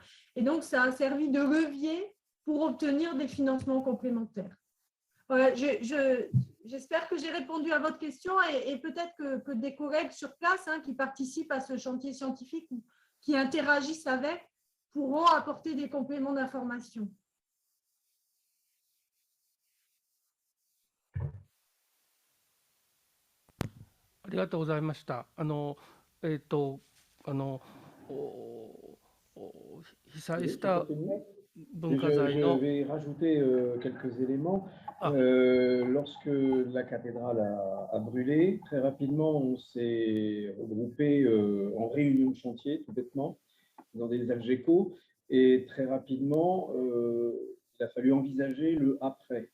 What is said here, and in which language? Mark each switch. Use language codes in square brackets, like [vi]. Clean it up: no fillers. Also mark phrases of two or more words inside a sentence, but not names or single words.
[fr] Et donc, ça a servi de levier pour obtenir des financements complémentaires. Voilà, j'espère que j'ai répondu à votre question et peut-être que des collègues sur place qui participent à ce chantier scientifique ou qui interagissent avec pourront apporter des compléments d'information. [ja] ありがとうございました。被災した文化財の [fr] Je vais rajouter quelques éléments. Lorsque la cathédrale a brûlé, très rapidement, on s'est regroupé en réunion de chantier, tout bêtement, dans des algécos. Et très rapidement, il a fallu envisager le après.